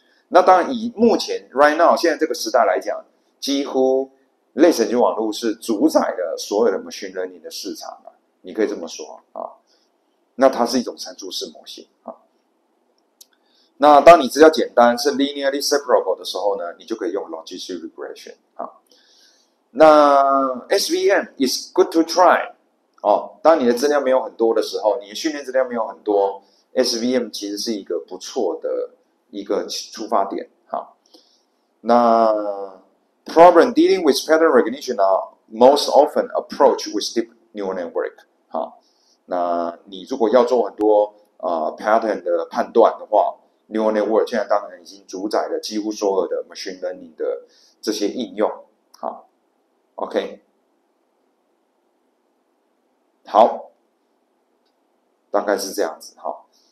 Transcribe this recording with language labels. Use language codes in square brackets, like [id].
[zh] 那当然，以目前 right now 现在这个时代来讲，几乎类神经网络是主宰了所有的 machine learning 的市场了，你可以这么说啊。那它是一种参数式模型啊。那当你资料简单是 linearly separable 的时候呢，你就可以用 longitudinal regression 啊。 [en] 那 SVM is good to try 哦。 [zh] 当你的资料没有很多的时候，你的训练资料没有很多 ，SVM 其实是一个不错的一个出发点哈。 [en] 那 problem dealing with pattern recognition are most often approached with deep neural network 哈。 [zh] 那你如果要做很多pattern 的判断的话 ，neural network 现在当然已经主宰了几乎所有的 machine learning 的这些应用哈。 OK， 好，大概是这样子哈。